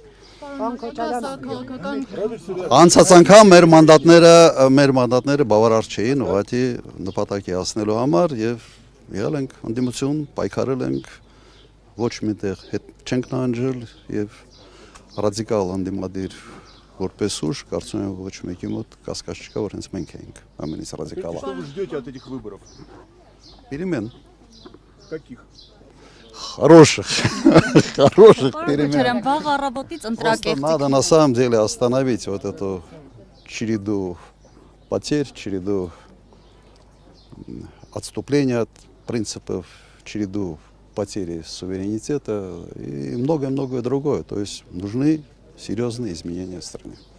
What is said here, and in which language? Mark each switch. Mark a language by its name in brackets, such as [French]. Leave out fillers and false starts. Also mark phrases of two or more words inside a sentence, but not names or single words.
[Armenian] Անցած անգամ մեր մանդատները բավարար չէին ուղղակի նպատակի հասնելու համար եւ եղել ենք ընդդիմություն, պայքարել ենք, ոչ միտեղ հետ չենք նահանջել եւ ռադիկալ ընդդիմադիր որպես ուժ, կարծում եմ ոչ մեկի мот կասկած չկա, որ հենց մենք ենք ամենից ռադիկալը։ [Russian] Что вы ждете от этих выборов? Перемен. Каких? Хороших перемен. [Armenian] Քոչարյան, վաղ առավոտից [Russian] Просто надо на самом деле остановить вот эту череду потерь, череду отступления от принципов, череду потери суверенитета и многое-многое другое. То есть нужны серьезные изменения в стране.